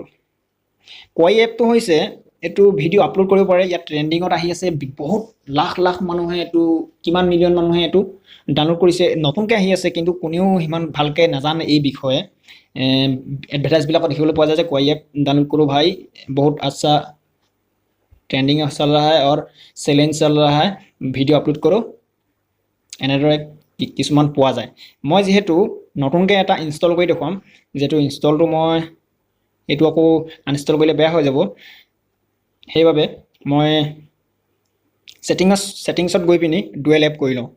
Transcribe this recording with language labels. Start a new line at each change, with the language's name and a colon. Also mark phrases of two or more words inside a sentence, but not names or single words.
Assamese: কোৱাই এপটো হৈছে এইটো ভিডিঅ' আপলোড কৰিব পাৰে। ইয়াত ট্ৰেণ্ডিঙত আহি আছে, বহুত লাখ লাখ মানুহে এইটো, কিমান মিলিয়ন মানুহে এইটো ডাউনলোড কৰিছে। নতুনকৈ আহি আছে কিন্তু কোনেও সিমান ভালকৈ নাজানে এই বিষয়ে। এডভাৰটাইজবিলাকত দেখিবলৈ পোৱা যায় যে কোৱাই এপ ডাউনলোড কৰোঁ ভাই, বহুত আচ্ছা
Hindi: ट्रेंडिंग चल रहा है और चैलेंज चल रहा है,
Assamese: ভিডিঅ' আপলোড কৰোঁ, এনেদৰে কিছুমান পোৱা যায়। মই যিহেতু নতুনকৈ এটা ইনষ্টল কৰি দেখুৱাম, যিহেতু ইনষ্টলটো মই এইটো আকৌ আনইনষ্টল কৰিলে বেয়া হৈ যাব, সেইবাবে মই ছেটিংছত গৈ পিনি ডুৱেল এপ কৰি লওঁ।